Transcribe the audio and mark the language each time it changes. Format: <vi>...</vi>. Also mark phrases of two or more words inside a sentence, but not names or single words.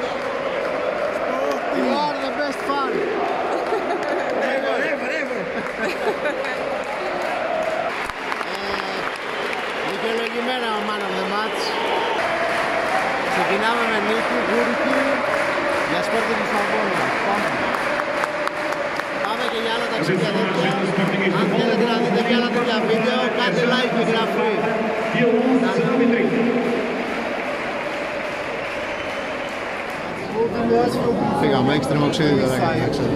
<en>You are the best fan.</en> <el>Δικαιολογημένα ο</el> <en>man of the match.</en> <el>Ξεκινάμε με νίκη, Κούρικη, για Sporting Λισαβόνα. Πάμε και για άλλα ταξίδια τέτοια. Αν θέλετε να δείτε και άλλα τέτοια βίντεο, κάντε like και εγγραφή. Φύγαμε, έχεις τριμοξίδι τώρα και έξω εδώ.</el>